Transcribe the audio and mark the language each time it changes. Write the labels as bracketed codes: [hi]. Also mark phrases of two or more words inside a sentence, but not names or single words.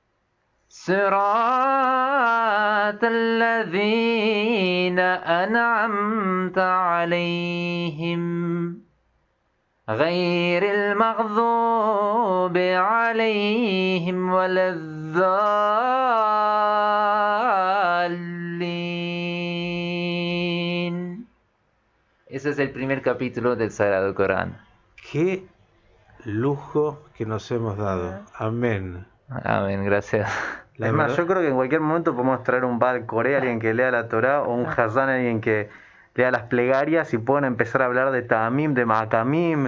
[ar] صراط الذين أنعمت عليهم غير المغضوب عليهم ولا الضالين. [es] Ese es el primer capítulo del Sagrado Corán. Qué lujo que nos hemos dado. Amén. Amén, gracias. La Es más, verdad- yo creo que en cualquier momento podemos traer un [he] Baal Coré, [es] alguien que lea la Torá, o un Hazán, alguien que lea las plegarias y puedan empezar a hablar de Ta'amim, de Ma'akamim,